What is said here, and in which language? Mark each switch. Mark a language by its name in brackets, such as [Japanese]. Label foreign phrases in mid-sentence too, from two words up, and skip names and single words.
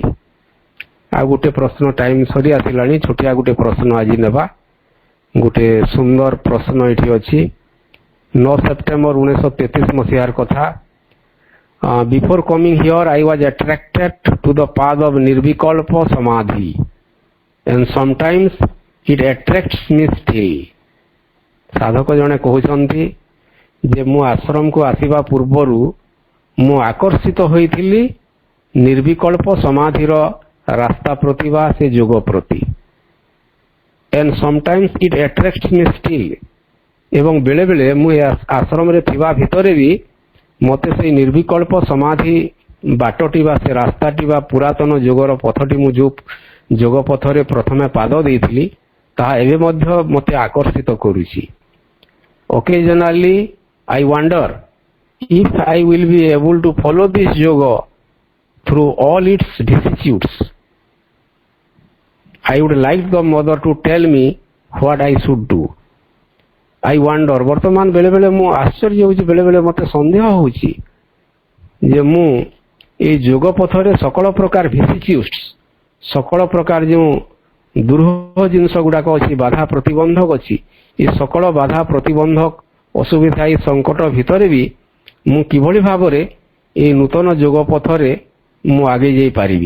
[Odia] ଆଉ ଗୋଟେ ପ୍ରଶ୍ନ, ଟାଇମ ସରି ଆସିଲାଣି, ଛୋଟିଆ ଗୋଟେ ପ୍ରଶ୍ନ ଆଜି ନେବା। ଗୋଟେ ସୁନ୍ଦର ପ୍ରଶ୍ନ ଏଠି ଅଛି। 9 ସେପ୍ଟେମ୍ବର 1933 ମସିହାର କଥା। [English] before coming here I was attracted to the path of [Odia] ନିର୍ବିକଳ୍ପ ସମାଧି [English] and sometimes it attracts me still। [Odia] ସାଧକ ଜଣେ କହୁଛନ୍ତି ଯେ ମୁଁ ଆଶ୍ରମକୁ ଆସିବା ପୂର୍ବରୁ ମୁଁ ଆକର୍ଷିତ ହୋଇଥିଲି ନିର୍ବିକଳ୍ପ ସମାଧିର ରାସ୍ତା ପ୍ରତି ବା ସେ ଯୋଗ ପ୍ରତି। [English] and sometimes it attracts me still। [Odia] ଏବଂ ବେଳେବେଳେ ମୁଁ ଏ ଆଶ୍ରମରେ ଥିବା ଭିତରେ ବି ମୋତେ ସେଇ ନିର୍ବିକଳ୍ପ ସମାଧି ବାଟଟି ବା ସେ ରାସ୍ତାଟି ବା ପୁରାତନ ଯୋଗର ପଥଟି ମୁଁ ଯେଉଁ ଯୋଗ ପଥରେ ପ୍ରଥମେ ପାଦ ଦେଇଥିଲି ତାହା ଏବେ ମଧ୍ୟ ମୋତେ ଆକର୍ଷିତ କରୁଛି। [English] Occasionally I wonder if I will be able to follow this yoga through all its vicissitudes. I would like the mother to tell me what I should do. I wonder [Odia] ବର୍ତ୍ତମାନ ବେଳେ ବେଳେ ମୁଁ ଆଶ୍ଚର୍ଯ୍ୟ ହେଉଛି, ବେଳେ ବେଳେ ମୋତେ ସନ୍ଦେହ ହେଉଛି ଯେ ମୁଁ এই ଯୋଗ ପଥରେ ସକଳ ପ୍ରକାର ଭିସିଚ୍ୟୁଟ୍ସ, ସକଳ ପ୍ରକାର ଯେଉଁ ଦୁର୍ହ ଜିନିଷ ଗୁଡ଼ାକ ଅଛି, ବାଧା ପ୍ରତିବନ୍ଧକ ଅଛି, ଏ ସକଳ ବାଧା ପ୍ରତିବନ୍ଧକ ଅସୁବିଧା ଏ ସଙ୍କଟ ଭିତରେ ବି ମୁଁ କିଭଳି ଭାବରେ এই ନୂତନ ଯୋଗ ପଥରେ ମୁଁ ଆଗେଇ ଯାଇପାରିବି।